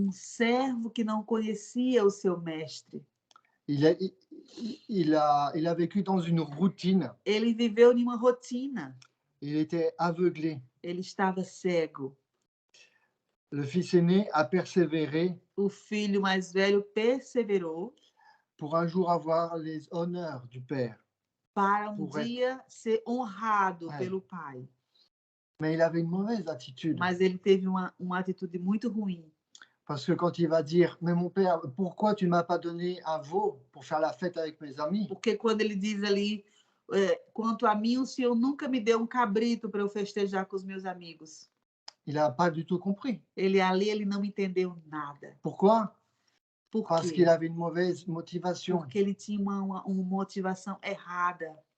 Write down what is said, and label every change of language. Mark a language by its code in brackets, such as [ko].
[pt] Servo que não conhecia o seu mestre. [fr] Il a vécu dans une routine. [pt] Ele viveu em uma rotina. [fr] Il était aveuglé. [pt] Ele estava cego. [fr] Le fils aîné a persévéré [pt] O filho mais velho perseverou [fr] pour un jour avoir les honneurs du père. [pt] Para dia ser honrado pelo pai. [fr] Mais il avait une mauvaise attitude. [pt] Mas ele teve uma atitude muito ruim. [fr] Parce que quand il va dire, mais mon père, pourquoi tu ne m'as pas donné un veau pour faire la fête avec mes amis? [pt] Porque quando ele diz ali, quanto a mim, o Senhor nunca me deu um cabrito para eu festejar com os meus amigos. [fr] Il n'a pas du tout compris. [pt] Ele não entendeu nada. [fr] Pourquoi? [pt] Por [fr] Parce [pt] quê? [fr] qu'il avait une mauvaise motivation. [pt] Porque ele tinha uma motivação errada.